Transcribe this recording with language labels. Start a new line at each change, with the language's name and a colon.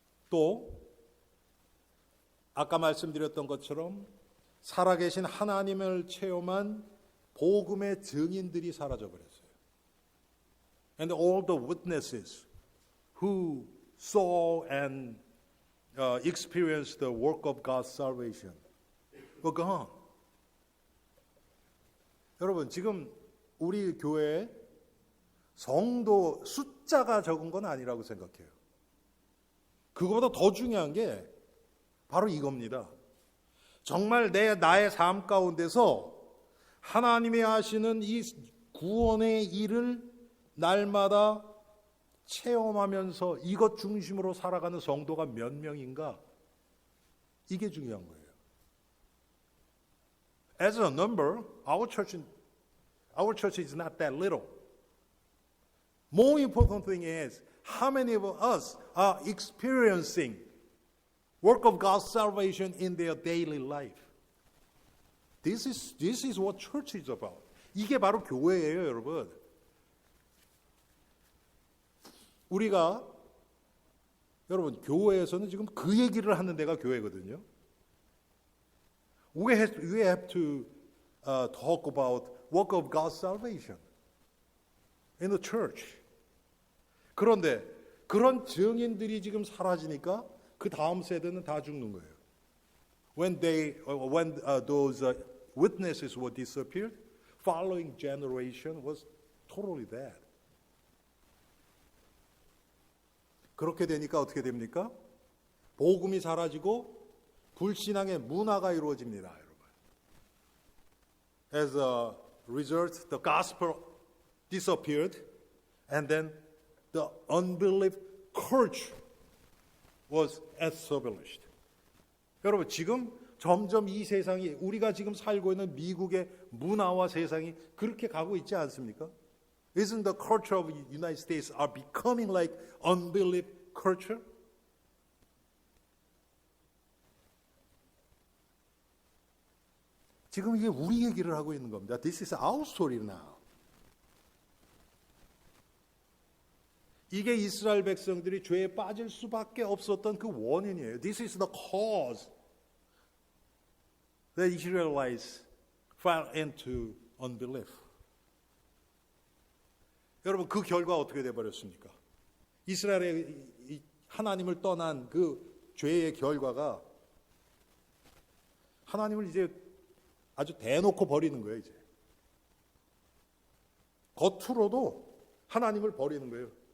Korean: 또 아까 말씀드렸던 것처럼 살아계신 하나님을 체험한 복음의 증인들이 사라져 버렸어요.
English: And all the witnesses who saw and experienced the work of God's salvation were gone.
Korean: 여러분, 지금 우리 교회에 성도 숫자가 적은 건 아니라고 생각해요. 그거보다 더 중요한 게 바로 이겁니다. 정말 나의 삶 가운데서 하나님이 하시는 이 구원의 일을 날마다 체험하면서 이것 중심으로 살아가는 성도가 몇 명인가? 이게 중요한 거예요.
English: As a number, our church is not that little. More important thing is how many of us are experiencing work of God's salvation in their daily life. This is what church is about.
Korean: 이게 바로 교회예요, 여러분. 우리가 여러분 교회에서는 지금 그 얘기를 하는 데가 교회거든요.
English: We have to talk about work of God's salvation in the church.
Korean: 그런데 그런 증인들이 지금 사라지니까 그 다음 세대는 다 죽는 거예요.
English: When those witnesses were disappeared, following generation was totally dead.
Korean: 그렇게 되니까 어떻게 됩니까? 복음이 사라지고 불신앙의 문화가 이루어집니다, 여러분.
English: As a result, the gospel disappeared, and then the unbelief culture was established.
Korean: 여러분, 지금 점점 이 세상이 우리가 지금 살고 있는 미국의 문화와 세상이 그렇게 가고 있지 않습니까?
English: Isn't the culture of the United States are becoming like unbelief culture?
Korean: 지금 이게 우리 얘기를 하고 있는 겁니다.
English: This is our story now.
Korean: 이게 이스라엘 백성들이 죄에 빠질 수밖에 없었던 그 원인이에요.
English: This is the cause that Israelites fell into unbelief.
Korean: 여러분, 그 결과 어떻게 돼버렸습니까? 이스라엘의 하나님을 떠난 그 죄의 결과가 하나님을 이제 아주 대놓고 버리는 거예요, 이제. 겉으로도 하나님을 버리는 거예요.